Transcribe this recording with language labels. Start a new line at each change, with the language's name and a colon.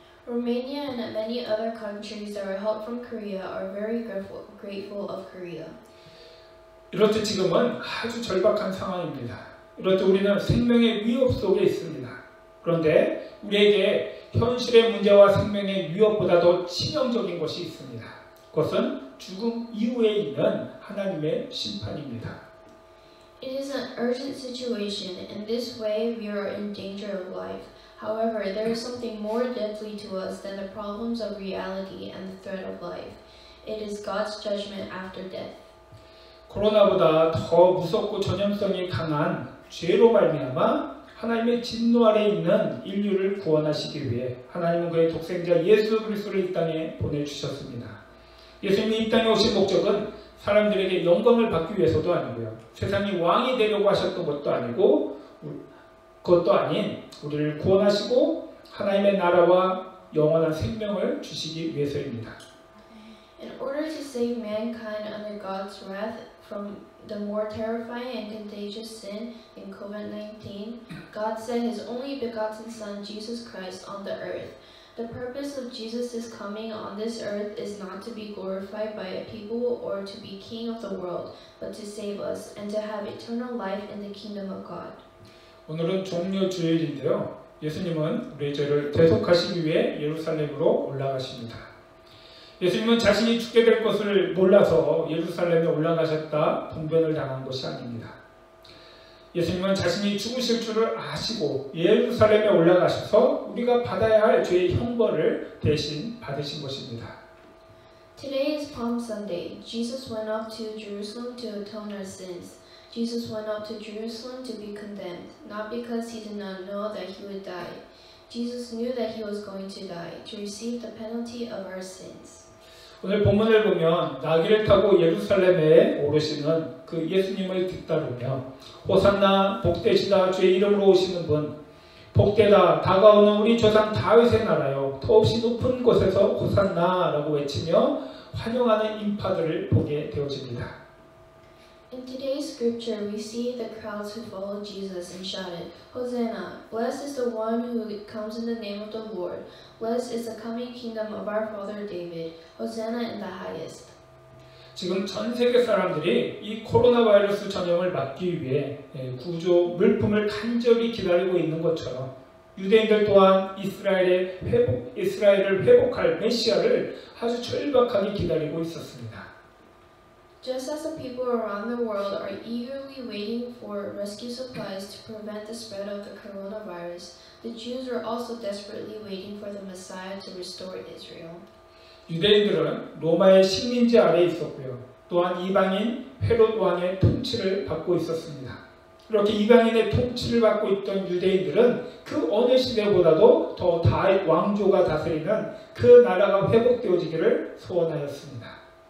English: Romania and many other countries that were helped from Korea are very grateful of Korea.
Korean: 이렇듯 지금은 아주 절박한 상황입니다. 이렇듯 우리는 생명의 위협 속에 있습니다. 그런데 우리에게 현실의 문제와 생명의 위협보다 더 치명적인 것이 있습니다. 그것은 죽음 이후에 있는 하나님의 심판입니다.
English: It is an urgent situation. In this way, we are in danger of life. However, there is something more deadly to us than the problems of reality and the threat of life. It is God's judgment after death.
Korean: 코로나보다 더 무섭고 전염성이 강한 죄로 말미암아 하나님의 진노 아래 있는 인류를 구원하시기 위해 하나님은 그의 독생자 예수 그리스도를 이 땅에 보내주셨습니다. 예수님이 이 땅에 오신 목적은 사람들에게 영광을 받기 위해서도 아니고요. 세상이 왕이 되려고 하셨던 것도 아니고 그것도 아닌 우리를 구원하시고 하나님의 나라와 영원한 생명을 주시기 위해서입니다.
English: In order to save mankind under God's wrath from the more terrifying and contagious sin in COVID-19, God sent His only begotten Son, Jesus Christ, on the earth. The purpose of Jesus' coming on this earth is not to be glorified by a people or to be king of the world, but to save us and to have eternal life in the kingdom of God.
Korean: 오늘은 종려 주일인데요. 예수님은 우리의 죄를 대속하시기 위해 예루살렘으로 올라가십니다. 예수님은 자신이 죽게 될 것을 몰라서 예루살렘에 올라가셨다 분변을 당한 것이 아닙니다. 예수님은 자신이 죽으실 줄을 아시고 예루살렘에 올라가셔서 우리가 받아야 할 죄의 형벌을 대신 받으신 것입니다.
English: Today is Palm Sunday. Jesus went up to Jerusalem to atone our sins. Jesus went up to Jerusalem to be condemned, not because he did not know that he would die. Jesus knew that he was going to die, to receive the penalty of our sins.
Korean: 오늘 본문을 보면 나귀를 타고 예루살렘에 오르시는 그 예수님을 뒤따르며 호산나 복되시다 주의 이름으로 오시는 분 복되다 다가오는 우리 조상 다윗의 나라여 더없이 높은 곳에서 호산나라고 외치며 환영하는 인파들을 보게 되어집니다.
English: In today's scripture, we see the crowds who followed Jesus and shouted, Hosanna! Blessed is the one who comes in the name of the Lord. Blessed is the coming kingdom of our father David. Hosanna in the highest.
Korean: 지금 전 세계 사람들이 이 코로나 바이러스 전염을 막기 위해 구조 물품을 간절히 기다리고 있는 것처럼 유대인들 또한 이스라엘을 회복할 메시아를 아주 절박하게 기다리고 있었습니다.
English: Just as the people around the world are eagerly waiting for rescue supplies to prevent the spread of the coronavirus, the Jews were also desperately waiting for the Messiah to restore Israel.
Korean: 유대인들은 로마의 식민지 아래에 있었고요. 또한 이방인 헤롯 왕의 통치를 받고 있었습니다. 이렇게 이방인의 통치를 받고 있던 유대인들은 그 어느 시대보다도 더 다윗 왕조가 다스리는 그 나라가 회복되어지기를 소원하였습니다.